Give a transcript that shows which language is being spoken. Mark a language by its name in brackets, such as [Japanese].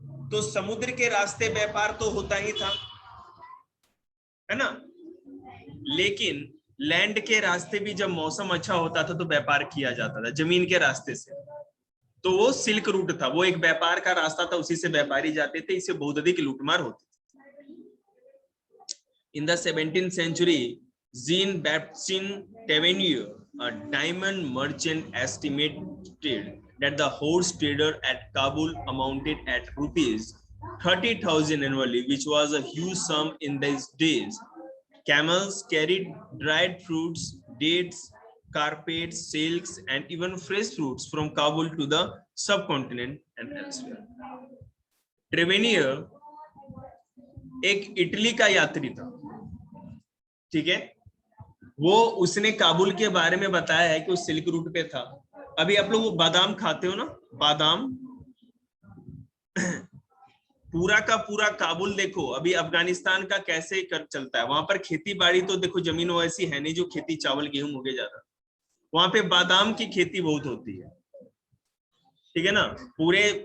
[Hindi] तो समुद्र के रास्ते व्यापार तो होता ही था, है ना, लेकिन लैंड के रास्ते भी जब मौसम अच्छा होता था तो व्यापार किया जाता था जमीन के रास्ते से, तो वो सिल्क रूट था, वो एक व्यापार का रास्ता था, उसी से व्यापारी जाते थे, इससे बहुत अधिक लूटमार होती थी। [English] In the 17th century, Jean Baptiste Tavernier, a diamond merchant, estimated that the horse trader at Kabul amounted at rupees 30,000 annually, which was a huge sum in these days. Camels carried dried fruits, dates, carpets, silks, and even fresh fruits from Kabul to the subcontinent and elsewhere. [Hindi] Tavernier एक Italy का यात्री था, ठीक है, वो उसने काबुल के बारे में बताया है कि वो सिल्क रूट पे था। अभी आप लोग बादाम खाते हो ना, बादाम पूरा का पूरा काबुल देखो अभी अफगानिस्तान का कैसे कर चलता है, वहां पर खेती बाड़ी तो देखो जमीन वैसी है नहीं जो खेती चावल गेहूं हो गए ज्यादा, वहां पे बादाम की खेती बहुत होती है, ठीक है ना। पूरे